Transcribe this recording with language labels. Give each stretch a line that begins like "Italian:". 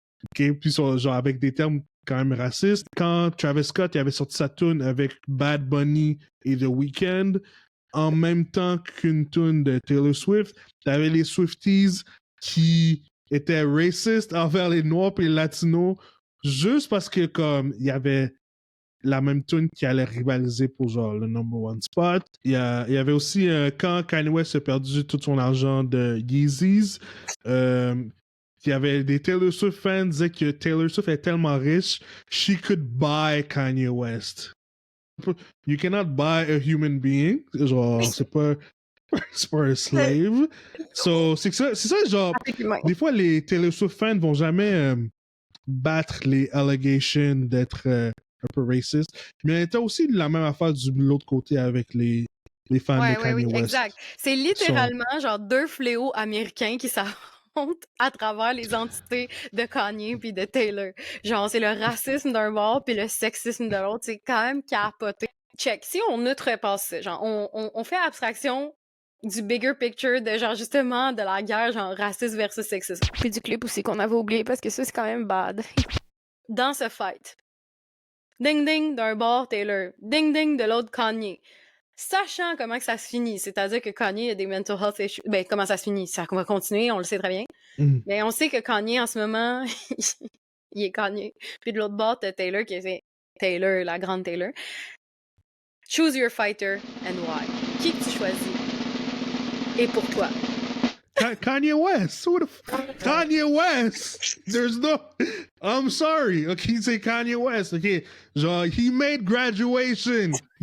French: Ok, puis ils sont genre avec des termes quand même racistes. Quand Travis Scott il avait sorti sa tune avec Bad Bunny et The Weeknd, en même temps qu'une tune de Taylor Swift, t'avais les Swifties qui étaient racistes envers les Noirs et les Latinos, juste parce que comme il y avait la même tune qui allait rivaliser pour genre le number one spot. Il y avait aussi quand Kanye West a perdu tout son argent de Yeezys, il y avait des Taylor Swift fans qui disaient que Taylor Swift est tellement riche, she could buy Kanye West.
English: You cannot buy a human being.
French: Genre, c'est pas un slave. So, c'est ça, genre, des fois, les Taylor Swift fans vont jamais battre les allegations d'être un peu raciste. Mais t'as aussi la même affaire de l'autre côté avec les fans de Kanye West. Exact. C'est littéralement genre deux fléaux américains qui s'affrontent à travers les entités de Kanye puis de Taylor. Genre, c'est le racisme d'un bord puis le sexisme de l'autre. C'est quand même capoté. Check. Si on outrepasse ça, genre, on fait abstraction du bigger picture de genre justement de la guerre genre raciste versus sexiste. Puis du clip aussi qu'on avait oublié parce que ça c'est quand même bad. Dans ce fight, ding ding d'un bord Taylor, ding ding de l'autre Kanye. Sachant comment que ça se finit, c'est-à-dire que Kanye a des mental health issues. Ben comment ça se finit, ça va continuer, on le sait très bien. Mais on sait que Kanye en ce moment, il est Kanye. Puis de l'autre bord t'as Taylor qui est Taylor, la grande Taylor.
English: Choose your fighter and why.
French: Qui que tu choisis? Et pourquoi?
English: Kanye West. Kanye West. There's no... I'm sorry.
French: Okay, c'est Kanye West.
English: Okay, genre, he made graduation.